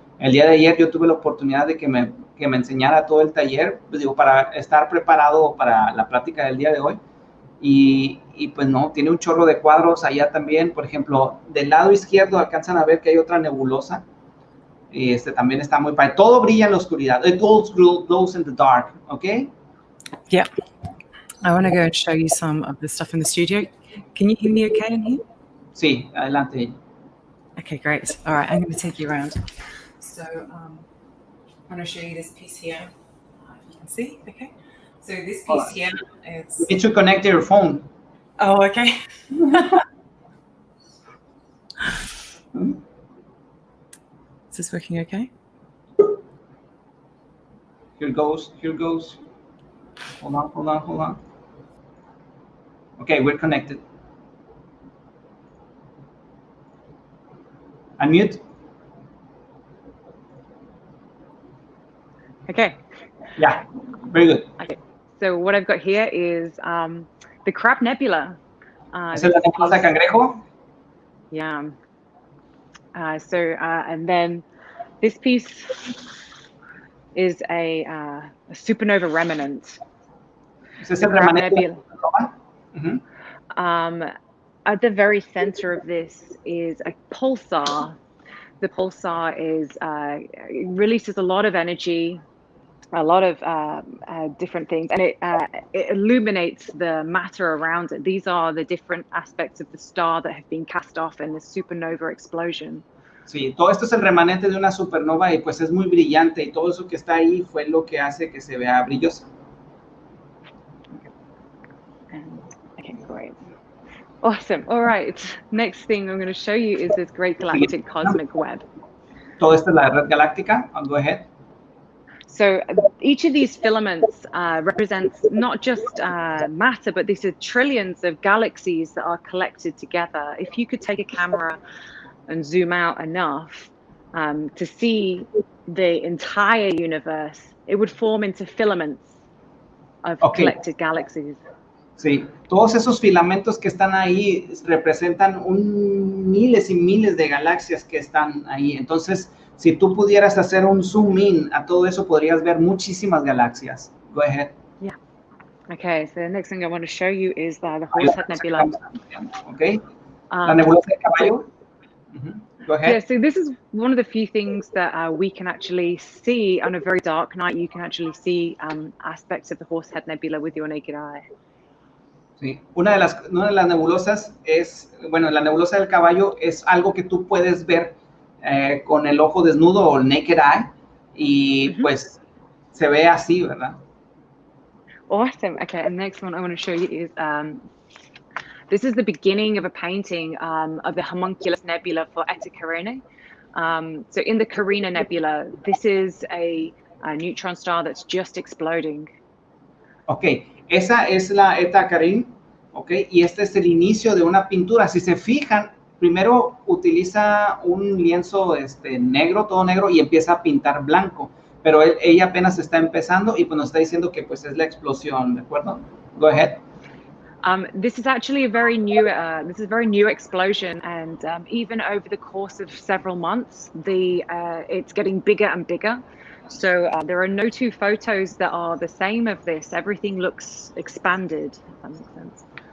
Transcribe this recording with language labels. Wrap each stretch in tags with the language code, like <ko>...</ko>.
<es>El día de ayer yo tuve la oportunidad de que me enseñara todo el taller, pues digo, para estar preparado para la plática del día de hoy. Y pues no, tiene un chorro de cuadros allá también. Por ejemplo, del lado izquierdo alcanzan a ver que hay otra nebulosa. Y también está muy padre. Todo brilla en la oscuridad.</es> <en>It all glows in the dark, ¿ok? Yeah. I want to go and show you some of the stuff in the studio. Can you hear me okay in here?</en> <es>Sí, adelante.</es> <en>Okay, great. All right, I'm going to take you around. So I'm going to show you this piece here. If you can see, okay? So this piece here is... You need to connect your phone. Oh, okay. Is this working okay? Here goes. Hold on. Okay, we're connected. Unmute. Okay. Yeah, very good. Okay. So what I've got here is the Crab Nebula.</en> <es>¿Es la nebulosa de cangrejo?</es> <en>Yeah. And then this piece is a supernova remnant.</en> <es>¿Es el remanente de la supernova?</es> <en>At the very center of this is a pulsar. The pulsar it releases a lot of energy, a lot of different things, and it illuminates the matter around it. These are the different aspects of the star that have been cast off in the supernova explosion.</en> <es>Sí, todo esto es el remanente de una supernova y pues es muy brillante y todo eso que está ahí fue lo que hace que se vea brillosa.</es> <en>Okay, great. Awesome. All right. Next thing I'm going to show you is this great galactic cosmic web.</en> <es>Todo esto es la red galáctica.</es> <en>I'll go ahead. So each of these filaments represents not just matter, but these are trillions of galaxies that are collected together. If you could take a camera and zoom out enough to see the entire universe, it would form into filaments of collected galaxies.</en> <es>Sí, todos esos filamentos que están ahí representan miles y miles de galaxias que están ahí. Entonces, si tú pudieras hacer un zoom in a todo eso, podrías ver muchísimas galaxias.</es> <en>Go ahead. Yeah. Okay, so the next thing I want to show you is the Had Nebula.</en> <es>Okay. La nebulosa de caballo.</es> <en>Go ahead. Yeah, so this is one of the few things that we can actually see on a very dark night. You can actually see aspects of the Had Nebula with your naked eye.</en> <es>Sí. Una de las nebulosas es, bueno, la nebulosa del caballo es algo que tú puedes ver con el ojo desnudo o el</es> <en>naked eye</en> <es>y pues se ve así, ¿verdad?</es> <en>Awesome. Okay, and the next one I want to show you is this is the beginning of a painting of the homunculus nebula for Eta Carinae. So in the Carina Nebula, this is a neutron star that's just exploding.</en> <es>Ok, esa es la Eta Carinae, ok, y este es el inicio de una pintura. Si se fijan, primero utiliza un lienzo negro, todo negro, y empieza a pintar blanco, pero ella apenas está empezando y pues nos está diciendo que pues es la explosión, ¿de acuerdo?</es> <en>Go ahead. This is actually a very new explosion, and even over the course of several months, it's getting bigger and bigger. So there are no two photos that are the same of this. Everything looks expanded, if that makes sense.</en>